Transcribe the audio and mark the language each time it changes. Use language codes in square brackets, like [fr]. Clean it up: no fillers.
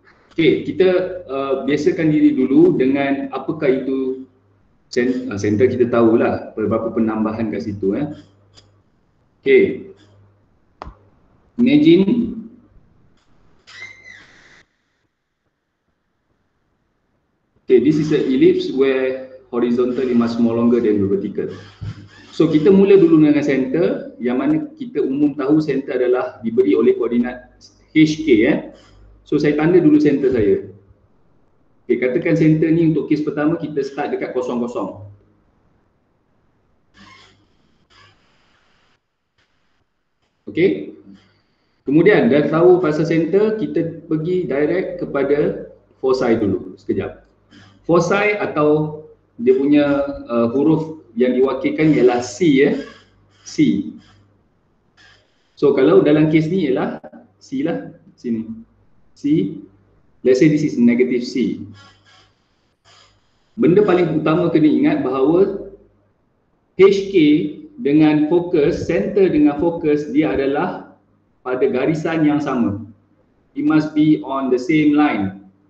[ms] Okay, kita biasakan diri dulu dengan apakah itu center. Kita tahulah beberapa penambahan kat situ. [en] Okay, imagine this is an ellipse where horizontal is much more longer than the vertical. [ms] So kita mula dulu dengan center, yang mana kita umum tahu center adalah diberi oleh koordinat HK. So saya tanda dulu center saya. Okay, katakan center ni untuk kes pertama kita start dekat 0, 0. Okay. Kemudian dah tahu pasal center, kita pergi direct kepada foci dulu sekejap. Foci atau dia punya huruf yang diwakilkan ialah C. C. So kalau dalam kes ni ialah C lah, sini. C. [en] Let's say this is negative C. [ms] Benda paling utama kena ingat bahawa HK dengan fokus, center dengan fokus, dia adalah pada garisan yang sama. [en] It must be on the same line.